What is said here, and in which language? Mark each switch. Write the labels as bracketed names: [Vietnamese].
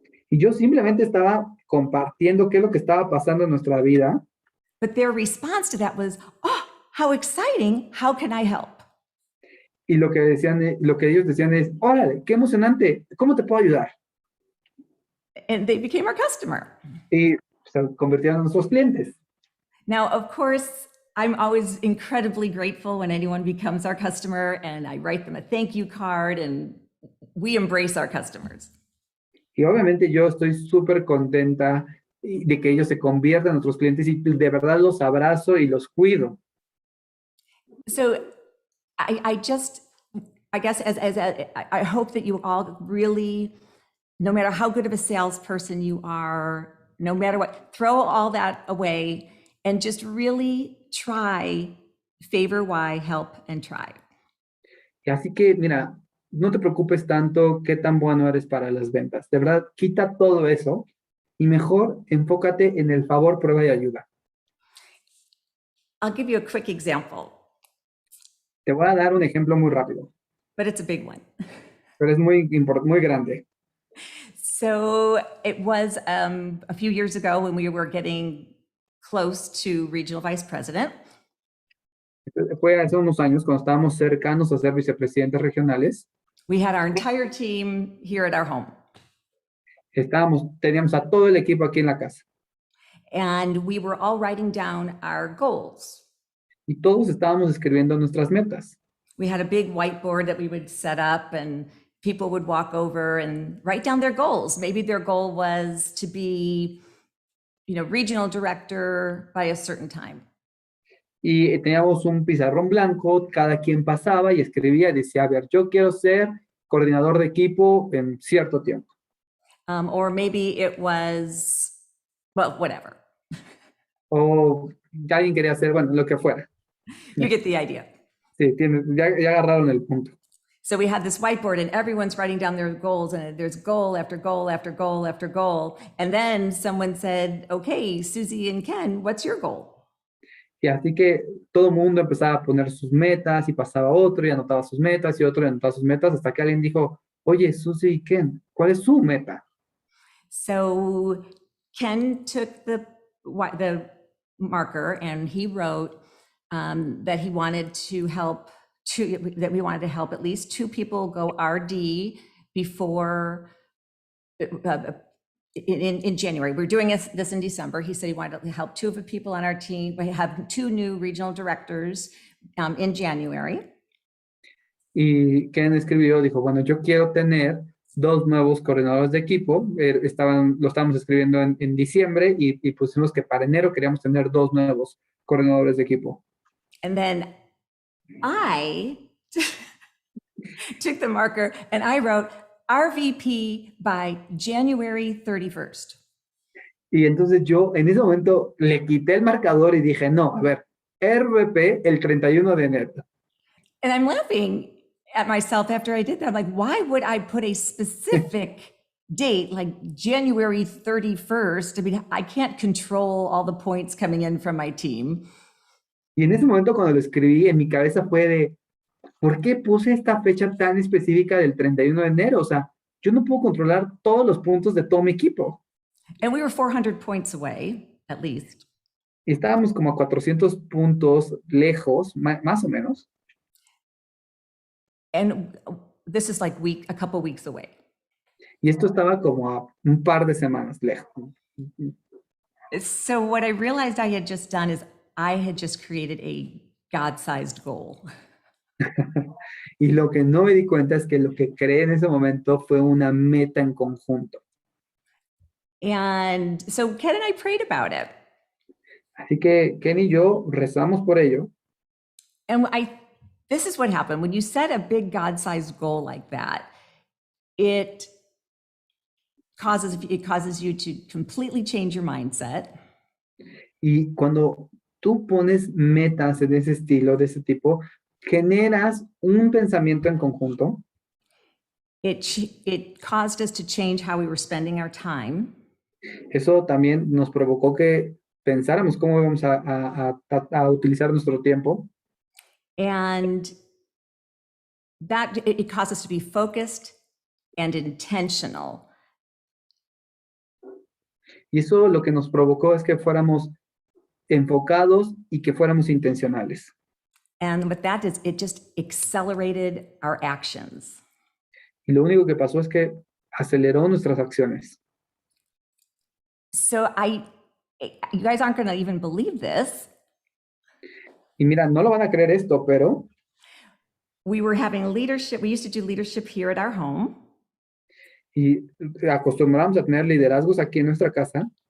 [Spanish] Y yo simplemente estaba compartiendo qué es lo que estaba pasando en nuestra vida. [English] But their response to that was, "Oh, how exciting! How can I help?" [Spanish] Y lo que ellos decían es, órale, qué emocionante, ¿cómo te puedo ayudar? [English] And they became our customer. [Spanish] Y se convirtieron en nuestros clientes. [English] Now, of course, I'm always incredibly grateful when anyone becomes our customer, and I write them a thank you card, and we embrace our customers. [Spanish] Y obviamente yo estoy súper contenta de que ellos se conviertan en nuestros clientes y de verdad los abrazo y los cuido. [English] So I guess I hope that you all really, no matter how good of a salesperson you are, no matter what, throw all that away and just really try favor, why, help, and try. [Spanish] Y así que, mira, no te preocupes tanto qué tan bueno eres para las ventas. De verdad, quita todo eso y mejor enfócate en el favor, prueba y ayuda. [English] I'll give you a quick example. [Spanish] Te voy a dar un ejemplo muy rápido. [English] But it's a big one. [Spanish] Pero es muy grande. [English] So it was a few years ago when we were getting close to regional vice president. [Spanish] Fue hace unos años cuando estábamos cercanos a ser vicepresidentes regionales. [English] We had our entire team here at our home. [Spanish] Teníamos a todo el equipo aquí en la casa. [English] And we were all writing down our goals. [Spanish] Y todos estábamos escribiendo nuestras metas. [English] We had a big whiteboard that we would set up, and people would walk over and write down their goals. Maybe their goal was to be, regional director by a certain time. [Spanish] Y teníamos un pizarrón blanco, cada quien pasaba y escribía y decía, a ver, yo quiero ser coordinador de equipo en cierto tiempo. [English] Or maybe it was, well, whatever. [Spanish] O alguien quería hacer, bueno, lo que fuera. [English] You get the idea. [Spanish] Sí, ya agarraron el punto. [English] So we had this whiteboard and everyone's writing down their goals, and there's goal after goal after goal after goal. And then someone said, okay, Susie and Ken, what's your goal? [Spanish] Y así que todo el mundo empezaba a poner sus metas y pasaba otro y anotaba sus metas y otro y anotaba sus metas hasta que alguien dijo, oye, Susie y Ken, ¿cuál es su meta? [English] So Ken took the marker and he wrote that he wanted to help that we wanted to help at least 2 people go RD before in January. We're doing this in December. He said he wanted to help 2 of the people on our team. We have 2 new regional directors in January. [Spanish] Y Ken escribió, dijo, bueno, yo quiero tener 2 nuevos coordinadores de equipo. Lo estábamos escribiendo en diciembre y pusimos que para enero queríamos tener 2 nuevos coordinadores de equipo. [English] And then I took the marker and I wrote RVP by January 31st. [Spanish] Y entonces yo en ese momento le quité el marcador y dije, no, a ver, RVP el 31 de enero. [English] And I'm laughing at myself after I did that. I'm like, why would I put a specific date like January 31st? I mean, I can't control all the points coming in from my team. [Spanish] Y en ese momento cuando lo escribí, en mi cabeza fue de, ¿por qué puse esta fecha tan específica del 31 de enero? O sea, yo no puedo controlar todos los puntos de todo mi equipo. [English] And we were 400 points away, at least. [Spanish] Y estábamos como a 400 puntos lejos, más o menos. [English] And this is like a couple weeks away. [Spanish] Y esto estaba como a un par de semanas lejos. [English] So what I realized I had just done is I had just created a God-sized goal. [Spanish] Y lo que no me di cuenta es que lo que creé en ese momento fue una meta en conjunto. [English] And so Ken and I prayed about it. [Spanish] Así que Ken y yo rezamos por ello. [English] And this is what happened. When you set a big God-sized goal like that, it causes you to completely change your mindset. [Spanish] Y cuando tú pones metas de ese estilo, de ese tipo, generas un pensamiento en conjunto. [English] It caused us to change how we were spending our time. [Spanish] Eso también nos provocó que pensáramos cómo íbamos a utilizar nuestro tiempo. [English] And that it caused us to be focused and intentional. [Spanish] Y eso lo que nos provocó es que fuéramos enfocados y que fuéramos intencionales. [English] And what that is, it just accelerated our actions. [Spanish] Y lo único que pasó es que aceleró nuestras acciones. [English] So you guys aren't going to even believe this. [Spanish] Y mira, no lo van a creer esto, pero [English] we were having leadership. We used to do leadership here at our home. [Spanish] Y acostumbramos a tener liderazgos aquí en nuestra casa.